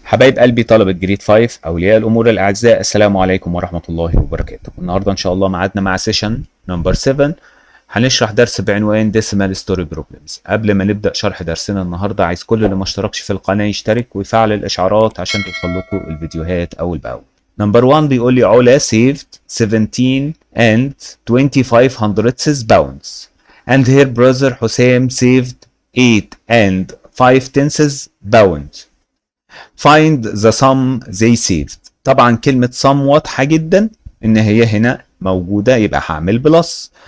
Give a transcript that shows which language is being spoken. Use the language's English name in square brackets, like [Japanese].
[Arabic] حبايب قلبي طلبة جريد 5 أولياء الأمور الأعزاء، السلام عليكم ورحمة الله وبركاته. النهاردة إن شاء الله معادنا مع سيشن نمبر 7. هنشرح درس بعنوان Decimal Story Problems. قبل ما نبدأ شرح درسنا النهاردة، عايز كل اللي ما اشتركش في القناة يشترك ويفعل الإشعارات عشان توصل لكم الفيديوهات أول بأول. نمبر 1 بيقول لي علا [English] saved 17 and 2500 pounds [Arabic] and her brother حسام [English] saved 8 and 5 pounds. Find the sum they saved. [Arabic] طبعا كلمة sum واضحة جدا ان هي هنا موجودة، يبقى هعمل بلس.